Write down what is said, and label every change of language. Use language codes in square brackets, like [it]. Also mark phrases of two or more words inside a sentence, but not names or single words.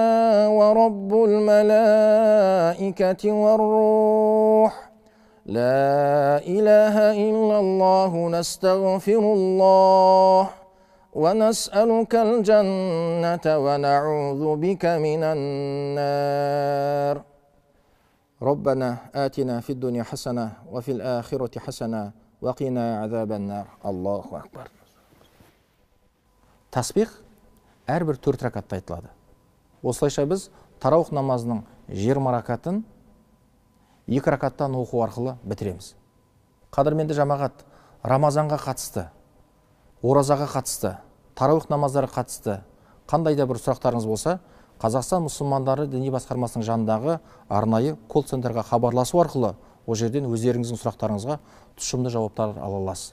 [ar] ورب الملائكة والروح لا إله إلا الله نستغفر الله ونسألك الجنة ونعوذ بك من النار ربنا آتنا في الدنيا حسنة وفي الآخرة حسنة وقنا عذاب النار الله أكبر. [kk] Тасбих әрбір 4 ракатта айтылады. Осылайша біз тарауих намазының 20 ракатын 2 ракаттан оқу арқылы бітіреміз. Қадірменді жамағат, Рамазанға қатысты, оразаға қатысты, тарауих намаздары қатысты қандай да бір сұрақтарыңыз болса, Қазақстан мұсылмандары діни басқармасының жанындағы арнайы колл-центрға хабарласу арқылы ол жерден өздеріңіздің сұрақтарыңызға тұшымды жауаптар ала аласыз.